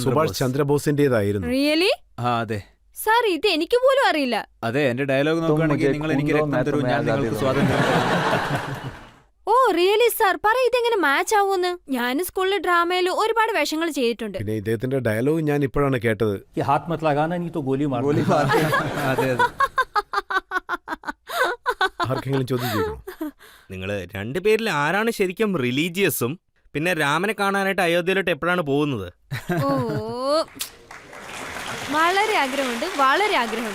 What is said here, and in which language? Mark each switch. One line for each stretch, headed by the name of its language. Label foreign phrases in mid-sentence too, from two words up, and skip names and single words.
Malayalam: സുഭാഷ് ചന്ദ്രബോസിന്റേതായിരുന്നു. റിയലി? അതെ സാർ, ഇത് എനിക്ക് പോലും അറിയില്ല. അതെ, എന്റെ ഡയലോഗ് നോക്കുകയാണെങ്കിൽ നിങ്ങൾ എനിക്ക് രക്തം തരൂ, ഞാൻ നിങ്ങൾക്ക് സ്വാതന്ത്ര്യം തരാം.
English: Oh really
Malayalam: സാർ, പറ ഇതെങ്ങനെ മാച്ച് ആവൂന്ന്. ഞാൻ സ്കൂളിലെ ഡ്രാമയിൽ ഒരുപാട് വേഷങ്ങൾ ചെയ്തിട്ടുണ്ട്. പിന്നെ ഇദ്ദേഹത്തിന്റെ ഡയലോഗ് ഞാൻ ഇപ്പോഴാണ് കേട്ടത്.
Hindi: कि हाथ मत लगाना नहीं तो गोली मार
Malayalam: അതെ ആർക്കെങ്കിലും ചോദ്യം ചോദിക്കണോ? നിങ്ങൾ രണ്ടുപേരിൽ ആരാണ് ശരിക്കും റിലീജിയസും, പിന്നെ രാമനെ കാണാനായിട്ട് അയോധ്യയിലോട്ട് എപ്പോഴാണ് പോകുന്നത്? ഓ, വളരെ ആഗ്രഹമുണ്ട്, വളരെ ആഗ്രഹമുണ്ട്.